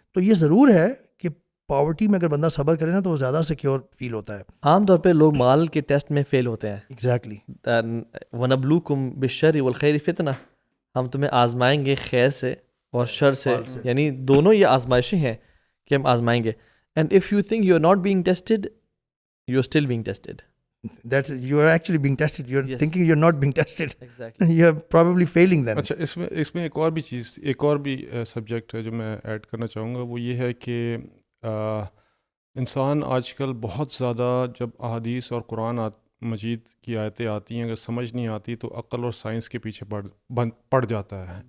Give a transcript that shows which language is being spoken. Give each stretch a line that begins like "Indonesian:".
Urdu: تو یہ ضرور ہے کہ پاورٹی میں اگر بندہ صبر کرے نا تو وہ زیادہ سیکیور فیل ہوتا ہے. عام طور پہ لوگ مال کے ٹیسٹ میں فیل ہوتے ہیں.
English: exactly,
Arabic: وَنَبْلُوكُمْ بِالشَّرِّ وَالْخَيْرِ فِتْنَةً,
Urdu: ہم تمہیں آزمائیں گے خیر سے اور شر سے, یعنی دونوں یہ آزمائشیں ہیں کہ ہم آزمائیں گے.
English: And if you think you're not being tested, you're still being tested. That you are actually being tested. You're thinking you're not being tested. Exactly. You're probably failing then.
Urdu: اچھا, اس میں ایک اور بھی چیز, ایک اور بھی سبجیکٹ ہے جو میں ایڈ کرنا چاہوں گا, وہ یہ ہے کہ انسان آج کل بہت زیادہ جب احادیث اور قرآن مجید کی آیتیں آتی ہیں, اگر سمجھ نہیں آتی تو عقل اور سائنس کے پیچھے پڑ جاتا ہے.